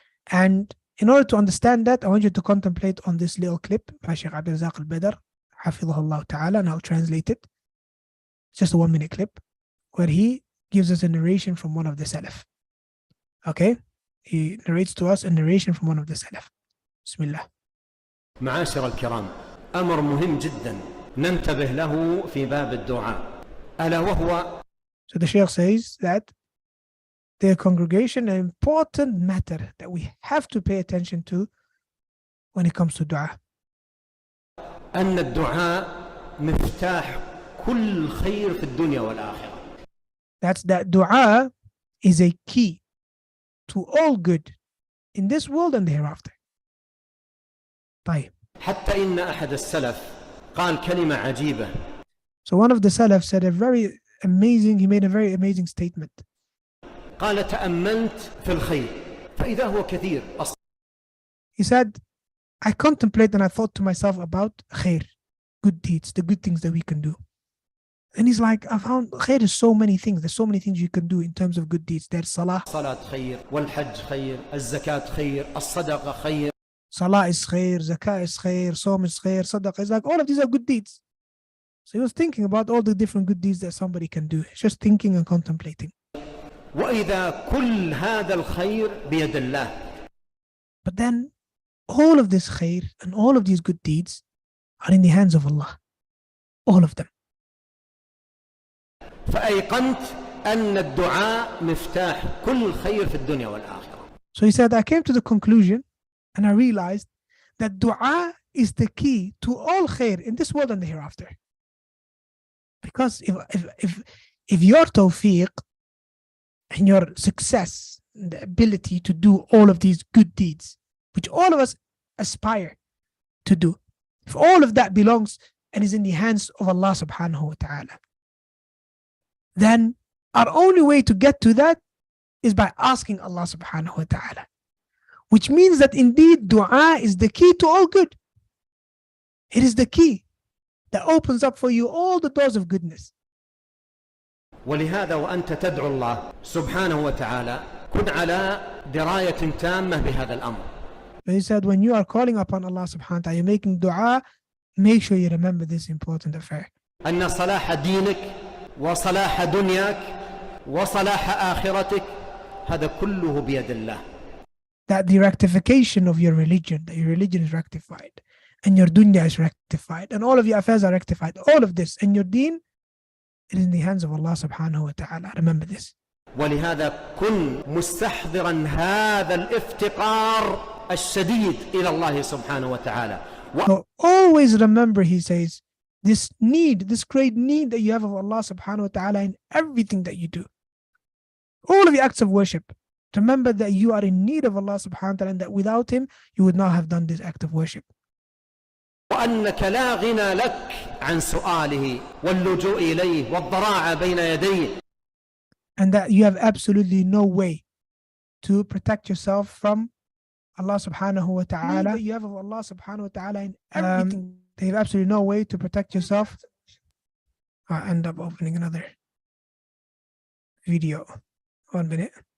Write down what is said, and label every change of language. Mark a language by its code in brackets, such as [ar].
[en] And in order to understand that, I want you to contemplate on this little clip by Shaykh Abdul Razak al-Badr, Hafidhahullah Ta'ala, and I'll translate it. It's just a 1-minute clip where he gives us a narration from one of the Salaf. Okay? He narrates to us a narration from one of the Salaf. [ar] Bismillah. معاشر الكرام، أمر مهم جدا ننتبه له في باب الدعاء ألا وهو. [en] So the Shaykh says that the congregation, an important matter that we have to pay attention to when it comes to dua. [ar] أن الدعاء مفتاح كل خير في الدنيا والآخرة. [en] That's that dua is a key to all good in this world and the hereafter. [ar] طيب. حتى إن أحد السلف قال كلمة عجيبة. [en] So one of the Salaf said he made a very amazing statement. [ar] قال تأملت في الخير فإذا هو كثير. [en] He said, I contemplate and I thought to myself about khair, good deeds, the good things that we can do. And he's like, I found khair is so many things. There's so many things you can do in terms of good deeds. There's salah. [ar] صلاة خير والحج خير الزكاة خير الصدقة خير. [en] Salah is khair, zakah is khair, Sawm is khair, sadaqah is like, all of these are good deeds. So he was thinking about all the different good deeds that somebody can do. He's just thinking and contemplating. [ar] وإذا كل هذا الخير بيد الله. [en] But then all of this khair and all of these good deeds are in the hands of Allah. All of them. [ar] فأيقنت أن الدعاء مفتاح كل خير في الدنيا والآخرة. [en] So he said, I came to the conclusion and I realized that dua is the key to all khair in this world and the hereafter. Because if your tawfiq and your success and the ability to do all of these good deeds, which all of us aspire to do, if all of that belongs and is in the hands of Allah subhanahu wa ta'ala, then our only way to get to that is by asking Allah subhanahu wa ta'ala. Which means that indeed dua is the key to all good. It is the key that opens up for you all the doors of goodness. [ar] ولهذا وأنت تدعو الله سبحانه وتعالى كن على دراية تامة بهذا الأمر. [en] But he said, when you are calling upon Allah subhanahu wa ta'ala, you're making dua, make sure you remember this important affair. [ar] أن صلاح دينك وصلاح دنياك وصلاح آخرتك هذا كله بيد الله. [en] that the rectification of your religion, that your religion is rectified, and your dunya is rectified, and all of your affairs are rectified, all of this, and your deen, it is in the hands of Allah subhanahu wa ta'ala. Remember this. [ar] ولهذا كن مستحضرا هذا الافتقار الشديد إلى الله سبحانه وتعالى. [en] So always remember, he says, this need, this great need that you have of Allah subhanahu wa ta'ala in everything that you do. All of your acts of worship. Remember that you are in need of Allah subhanahu wa ta'ala, and that without him, you would not have done this act of worship. [ar] وأنك لا غنى لك عن سؤاله واللجوء إليه والضراعة بين يديه. [en] And that you have absolutely no way to protect yourself from Allah subhanahu wa ta'ala. You have of Allah subhanahu wa ta'ala in everything. They have absolutely no way to protect yourself. I'll end up opening another video. 1 minute.